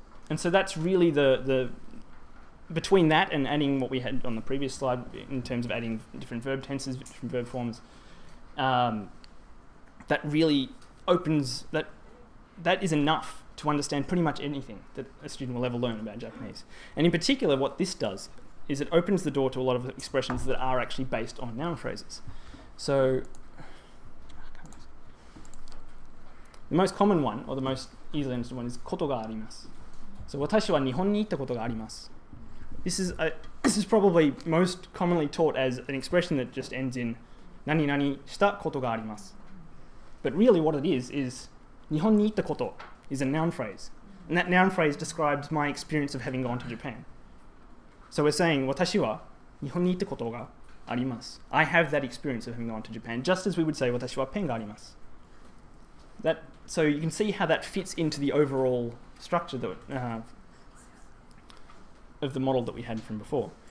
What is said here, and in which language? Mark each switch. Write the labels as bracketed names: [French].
[English] And so that's really the between that and adding what we had on the previous slide in terms of adding different verb tenses, different verb forms, that really opens that is enough to understand pretty much anything that a student will ever learn about Japanese. And in particular, what this does is it opens the door to a lot of expressions that are actually based on noun phrases. So the most common one, or the most easily understood one, is [Japanese] ことがあります. So 私は日本に行ったことがあります. [English] This is probably most commonly taught as an expression that just ends in [Japanese] 何々したことがあります. [English] But really what it is [Japanese] 日本に行ったこと [English] is a noun phrase. And that noun phrase describes my experience of having gone to Japan. So we're saying [Japanese] 私は日本に行ったことがあります. [English] I have that experience of having gone to Japan, just as we would say [Japanese] 私はペンがあります. [English] So you can see how that fits into the overall structure of the model that we had from before.